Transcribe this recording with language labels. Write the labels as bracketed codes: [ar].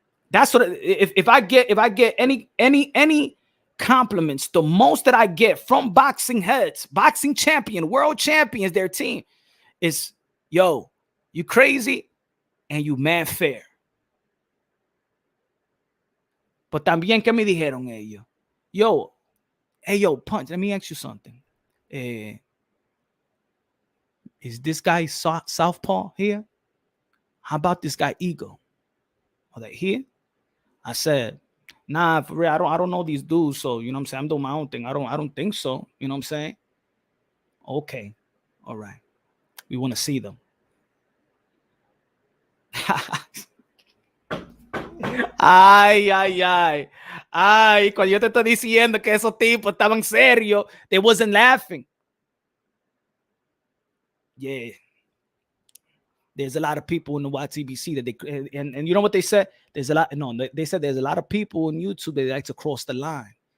[en] That's what if I get any compliments, the most that I get from boxing heads, boxing champion, world champions, their team is, yo, you crazy and you man fair. But [es] también, ¿qué me dijeron ellos? [en] Yo, hey, yo, punch, let me ask you something. Is this guy southpaw here? How about this guy Eagle? Are they here? I said, nah, for real, I don't know these dudes. So, you know what I'm saying? I'm doing my own thing. I don't think so. You know what I'm saying? Okay. All right. We want to see them. Ay, ay, ay. [es] Ay, cuando yo te estoy diciendo que esos tipos estaban serios, [en] they wasn't laughing. Yeah. There's a lot of people in the YTBC that they, and you know what they said? There's a lot, no, they said there's a lot of people on YouTube that like to cross the line.